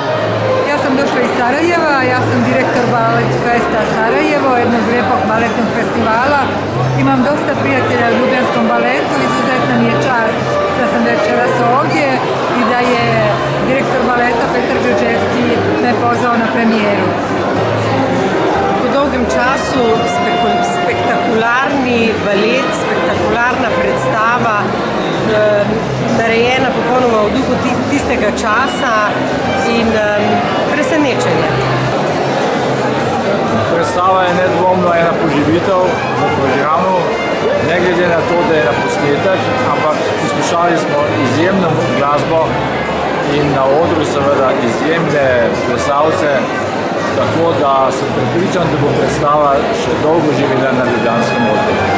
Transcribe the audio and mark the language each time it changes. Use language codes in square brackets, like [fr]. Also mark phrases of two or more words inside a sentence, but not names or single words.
[bs] Ja sam došla iz Sarajeva, ja sam direktor Balet Festa Sarajevo, jednog lijepog baletnog festivala. Imam dosta prijatelja u ljubljanskom baletu, izuzetna mi je čast da sam večeras ovdje i da je direktor baleta Petar Đurđevski me pozvao na premijeru. [sl] Po dolgem času spektakularni balet, spektakularna predstava, narejena popolnoma v duhu tistega časa in presenečenje. Predstava je nedvomno ena poživitev v programu, ne glede na to, da je na posnetek, ampak poslušali smo izjemno glasbo in na odru seveda izjemne plesalce, tako da sem prepričan, da bo predstava še dolgo živela na ljubljanskem odru.